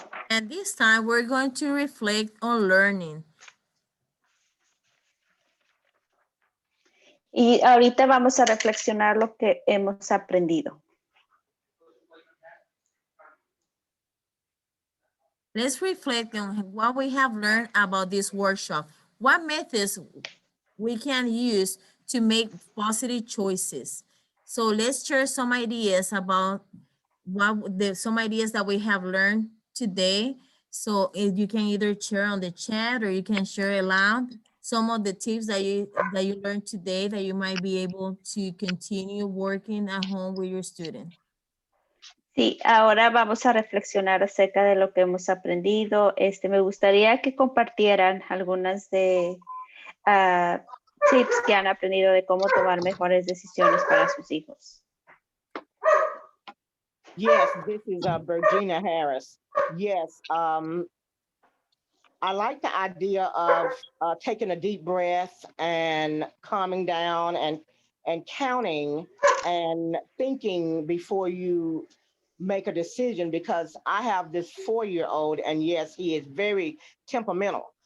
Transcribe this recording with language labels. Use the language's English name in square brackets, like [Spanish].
[English] And this time we're going to reflect on learning. [Spanish] Y ahorita vamos a reflexionar lo que hemos aprendido. [English] let's reflect on what we have learned about this workshop. What methods we can use to make positive choices. So let's share some ideas about some ideas that we have learned today. So if you can either share on the chat or you can share aloud some of the tips that you learned today that you might be able to continue working at home with your student. [Spanish] Sí, ahora vamos a reflexionar acerca de lo que hemos aprendido. Me gustaría que compartieran algunas de tips que han aprendido de cómo tomar mejores decisiones para sus hijos. [English] Yes, this is Virginia Harris. Yes, I like the idea of taking a deep breath and calming down and counting and thinking before you make a decision, because I have this 4-year-old and yes, he is very temperamental.